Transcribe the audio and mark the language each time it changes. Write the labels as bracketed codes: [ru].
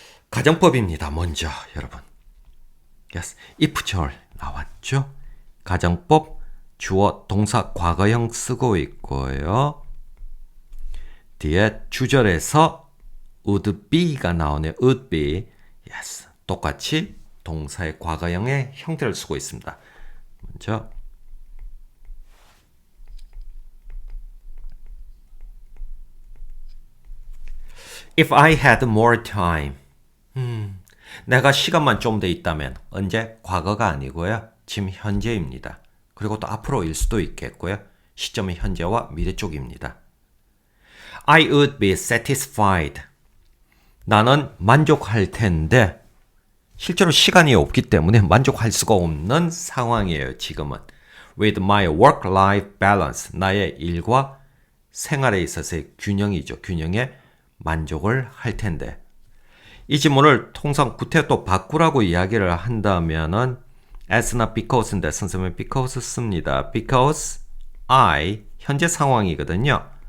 [ko] 가정법입니다. 먼저 여러분. Yes, if 나왔죠? 가정법 주어 동사 과거형 쓰고 있고요. 뒤에 주절에서 would be가 나오네요. [en] would be. Yes. [ko] 똑같이 동사의 과거형의 형태를 쓰고 있습니다. [en] 먼저 If I had more time. [ko] 내가 시간만 좀 더 있다면 언제? 과거가 아니고요. 지금 현재입니다. 그리고 또 앞으로일 수도 있겠고요. 시점은 현재와 미래 쪽입니다. [en] I would be satisfied. [ko] 나는 만족할 텐데 실제로 시간이 없기 때문에 만족할 수가 없는 상황이에요. 지금은. [en] With my work-life balance. [ko] 나의 일과 생활에 있어서의 균형이죠. 균형에 만족을 할 텐데. 이 지문을 통상 구태 또 바꾸라고 이야기를 한다면은 as나 because인데 선생님은 because 씁니다. [en] Because I [ko] 현재 상황이거든요.